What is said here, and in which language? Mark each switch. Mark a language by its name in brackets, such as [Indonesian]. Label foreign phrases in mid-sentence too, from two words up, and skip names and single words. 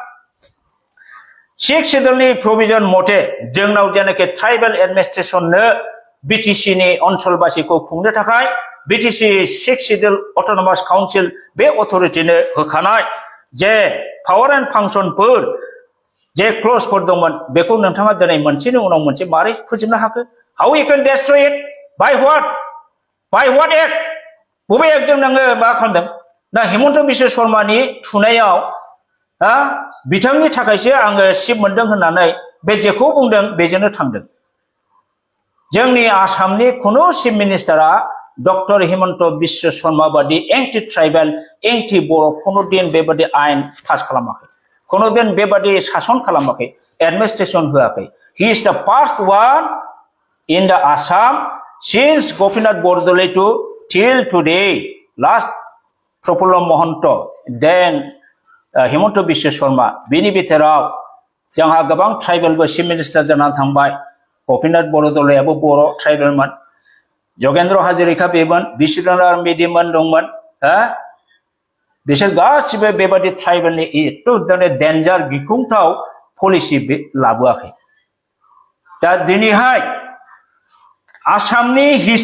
[Bodo] 6 शेड्यूलनि प्रोविजन मथे जोंनाव जेनाखि ट्राइबेल एडमिनिस्ट्रेशननो BTC नि ओनसोलबासिखौ खुंनो थाखाय BTC 6 शेड्यूल अटोनोमास काउन्सिल बे अथरिटिनो होखानाय जे [English] power and functionफोर [Bodo] जे क्ल'जफोर दंमोन बेखौ नोंथाङा दिनै मोनसेनि उनाव मोनसे मारै फोजोबनो हाखो [English] how you can destroy it by what act [Bodo] बबे एक्टजों नोङो मा खालामदों ना हिमन्त बिश्व शर्मानि थुनायाव बिथांनि थाखायसो आङो सिट मोनदों होननानै बे जेखौ बुंदों बेजोंनो थांदों जोंनि आसामनि खुनु चिफ मिनिस्टारा डक्टर हिमन्त बिश्व शर्मा बादि [English] anti tribal anti Boro' [Bodo] खुनु दिन बेबादि आयेन पास खालामाखै खुनु दिन बेबादि सासन खालामाखै एडमिनिस्ट्रेशन होआखै [English] he is the first one in the Assam since Gopinath Bordoloi to till today last प्रफुल्ल [Bodo] महन्त देन हिमन्त बिश्व शर्मा बिनि बिथोराव जोंहा गोबां ट्राइबेलबो चिफ मिनिस्टार जानानै थांबाय गोपीनाथ बरदलैयाबो बर' ट्राइबेलमोन जगेन्द्र हाजरिका बेमोन बिश्वनाथ मेदिमोन दंमोन बिसोर गासिबो बेबादि ट्राइबेलनि एथ' डेन्जार गिख्रंथाव पलिसि लाबोआखै दा दिनैहाय आसामनि